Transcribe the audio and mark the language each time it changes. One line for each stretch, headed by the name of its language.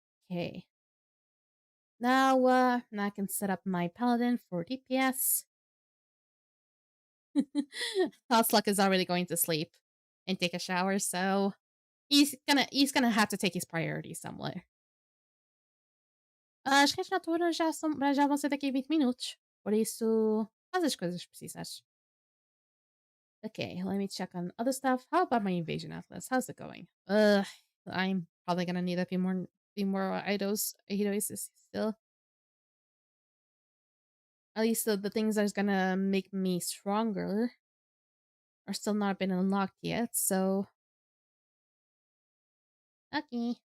English: Okay. Now I can set up my paladin for DPS. Tosluck is already going to sleep and take a shower, so he's gonna have to take his priorities somewhere.
Portuguese: As criaturas já vão ser daqui a 20 minutos. Por isso, faz as coisas que precisas.
English: Okay, let me check on other stuff. How about my invasion atlas? How's it going? I'm probably gonna need a few more idols still. At least the things that's gonna make me stronger are still not been unlocked yet, so okay.